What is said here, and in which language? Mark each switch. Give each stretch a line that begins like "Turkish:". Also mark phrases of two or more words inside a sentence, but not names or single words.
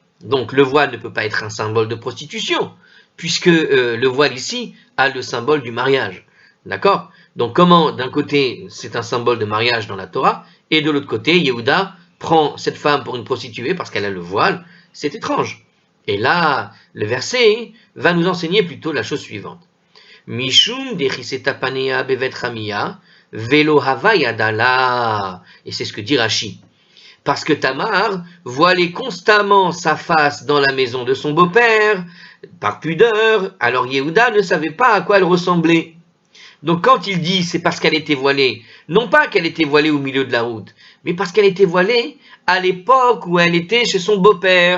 French: Donc, le voile ne peut pas être un symbole de prostitution, puisque le voile ici a le symbole du mariage. D'accord? Donc, comment, d'un côté, c'est un symbole de mariage dans la Torah, et de l'autre côté, Yehuda prend cette femme pour une prostituée parce qu'elle a le voile? C'est étrange. Et là, le verset va nous enseigner plutôt la chose suivante.
Aramaic: משום דכסתה פניה בבית חמיה ולא הוה ידע לה.
French: Et c'est ce que dit Rashi. Parce que Tamar voilait constamment sa face dans la maison de son beau-père, par pudeur, alors Yehuda ne savait pas à quoi elle ressemblait. Donc quand il dit c'est parce qu'elle était voilée, non pas qu'elle était voilée au milieu de la route, mais parce qu'elle était voilée à l'époque où elle était chez son beau-père.